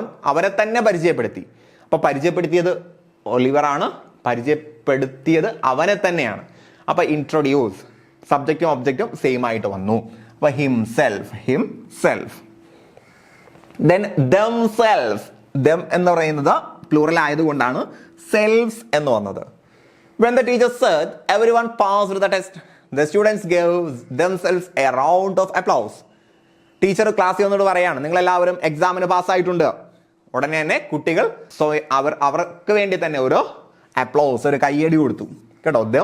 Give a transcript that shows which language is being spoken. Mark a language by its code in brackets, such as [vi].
[ml] അവരെ തന്നെ പരിചയപ്പെടുത്തി. അപ്പൊ പരിചയപ്പെടുത്തിയത് ഒലിവർ ആണ്, പരിചയപ്പെടുത്തിയത് അവനെ തന്നെയാണ്. അപ്പൊ ഇൻട്രൊഡ്യൂസ്, സബ്ജക്റ്റും ഒബ്ജക്റ്റും സെയിം ആയിട്ട് വന്നു. അപ്പൊ ഹിംസെൽഫ്. ദെൻ ദംസെൽഫ്, ദം എന്ന് പറയുന്നത് പ്ലൂറൽ ആയതുകൊണ്ടാണ് സെൽഫ്സ് എന്ന് വന്നത്. [en] When the teacher said everyone passed the test, the students gave themselves a round of applause. [ml] Teacher ക്ലാസ്സിൽ വന്നിട്ട് പറയാണ്, നിങ്ങൾ എല്ലാവരും എക്സാമിന് പാസ്സായിട്ടുണ്ട്. ഉടനെ തന്നെ കുട്ടികൾ അവർക്ക് വേണ്ടി തന്നെ ഒരു അപ്ലോസ്, ഒരു കയ്യടി കൊടുത്തു കേട്ടോ.